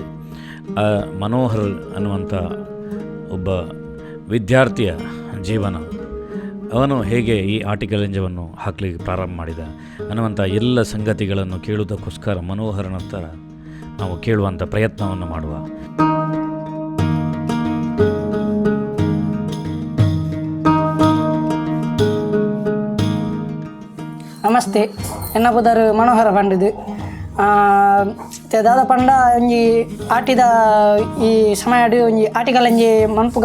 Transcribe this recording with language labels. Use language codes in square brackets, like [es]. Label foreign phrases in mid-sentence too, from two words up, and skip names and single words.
[kn] ಮನೋಹರ್ ಅನ್ನುವಂಥ ಒಬ್ಬ ವಿದ್ಯಾರ್ಥಿಯ ಜೀವನ, ಅವನು ಹೇಗೆ ಈ ಆಟಿಕಲೆಂಜವನ್ನು ಹಾಕಲಿಕ್ಕೆ ಪ್ರಾರಂಭ ಮಾಡಿದ ಅನ್ನುವಂಥ ಎಲ್ಲ ಸಂಗತಿಗಳನ್ನು ಕೇಳುವುದಕ್ಕೋಸ್ಕರ ಮನೋಹರನ ಹತ್ರ ನಾವು ಕೇಳುವಂಥ ಪ್ರಯತ್ನವನ್ನು ಮಾಡುವ. [tcy] ನಮಸ್ತೆ, ಎನ್ನ ಪುದರ್ ಮನೋಹರ ಪಂಡದು ದಾದ ಪಂಡ ಒಂಜಿ ಆಟಿದ ಈ ಸಮಯ ಒಂಜಿ ಆಟಿಕಲೆಂಜಿ ಮನ್ಪುಗ